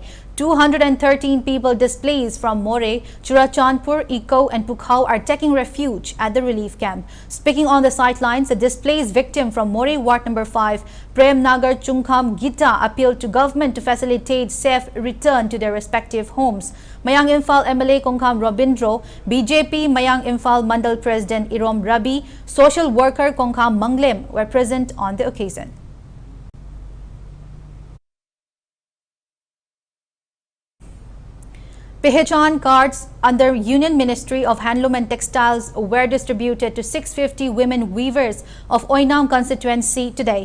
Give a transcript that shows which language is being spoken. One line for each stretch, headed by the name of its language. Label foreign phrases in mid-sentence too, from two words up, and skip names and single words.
English: 213 people displaced from More, Churachandpur, Eco and Pukhao are taking refuge at the relief camp. Speaking on the sidelines, a displaced victim from More Ward number 5, Prem Nagar Chungkham Gita, appealed to government to facilitate safe return to their respective homes. Mayang Imphal MLA Kongkham Robindro, BJP Mayang Imphal Mandal President Irom Rabi, social worker Kongkham Manglem were present on the occasion. Pehchan cards under Union Ministry of Handloom and Textiles were distributed to 650 women weavers of Oinam constituency today.